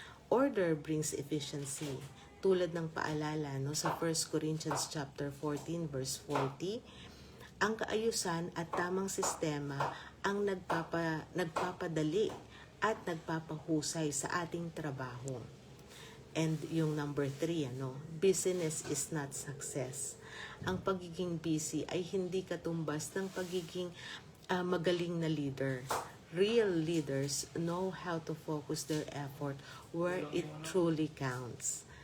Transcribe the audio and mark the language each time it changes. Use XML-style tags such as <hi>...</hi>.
<en>Order brings efficiency.</en> <tl>Tulad ng paalala, no, sa 1 Corinthians chapter 14 verse 40, ang kaayusan at tamang sistema ang nagpapadali at nagpapahusay sa ating trabaho.</tl> <en>And yung number 3, ano, business is not success.</en> <tl>Ang pagiging busy ay hindi katumbas ng pagiging magaling na leader.</tl> <en>Real leaders know how to focus their effort where it truly counts.</en>